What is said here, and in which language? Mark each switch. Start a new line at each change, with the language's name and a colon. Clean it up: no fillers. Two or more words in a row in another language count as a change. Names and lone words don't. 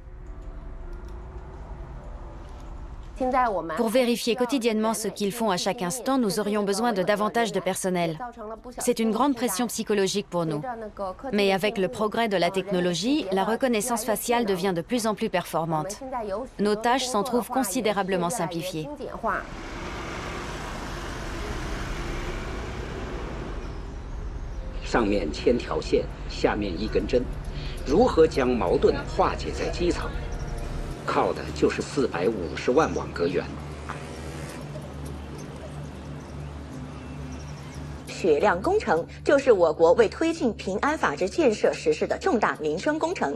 French: Pour vérifier quotidiennement ce qu'ils font à chaque instant, nous aurions besoin de davantage de personnel. C'est une grande pression psychologique pour nous. Mais avec le progrès de la technologie, la reconnaissance faciale devient de plus en plus performante. Nos tâches s'en trouvent considérablement simplifiées.
Chinese: 上面千条线，下面一根针，如何将矛盾化解在基层？靠的就是450万网格员。雪亮工程就是我国为推进平安法治建设实施的重大民生工程。